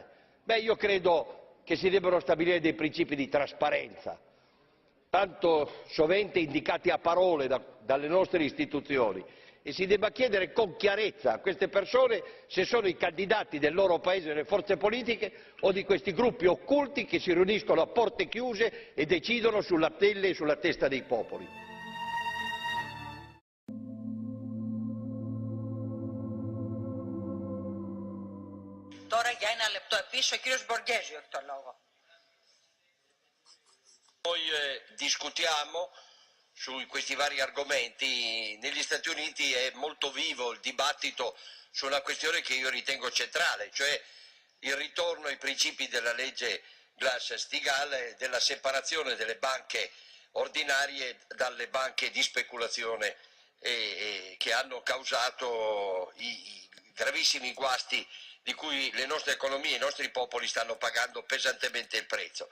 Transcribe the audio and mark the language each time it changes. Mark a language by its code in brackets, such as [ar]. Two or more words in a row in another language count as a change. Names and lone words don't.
[it] Beh, io credo che si debbano stabilire dei principi di trasparenza, tanto sovente indicati a parole dalle nostre istituzioni, e si debba chiedere con chiarezza a queste persone se sono i candidati del loro paese nelle forze politiche o di questi gruppi occulti che si riuniscono a porte chiuse e decidono sulla pelle e sulla testa dei popoli. [el] Τώρα για ένα λεπτό επίσης ο κύριος Μποργέζιο έχει το λόγο. [it] Noi discutiamo su questi vari argomenti. Negli Stati Uniti è molto vivo il dibattito su una questione che io ritengo centrale, cioè il ritorno ai principi della legge Glass-Steagall, della separazione delle banche ordinarie dalle banche di speculazione che hanno causato i gravissimi guasti di cui le nostre economie e i nostri popoli stanno pagando pesantemente il prezzo.